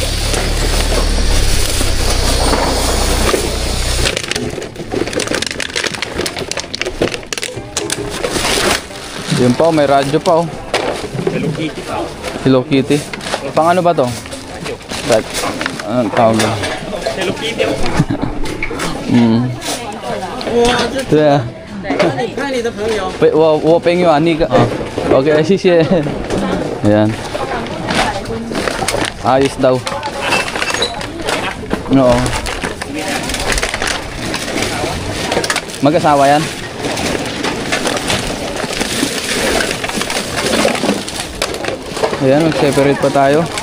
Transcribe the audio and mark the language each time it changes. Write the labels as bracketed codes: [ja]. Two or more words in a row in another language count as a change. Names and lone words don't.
[tl] Yun pa, may radyo pa, oh. Hello Kitty pa. Hello Kitty. Pang ano ba to? Right. Anong tawag ba? Hello Kitty. [zh] 对啊，我朋友啊，那个，OK， 谢谢。Ayan. [tl] Ayos daw. Oo. Mag-asawa yan? Ayan, mag-separate pa tayo.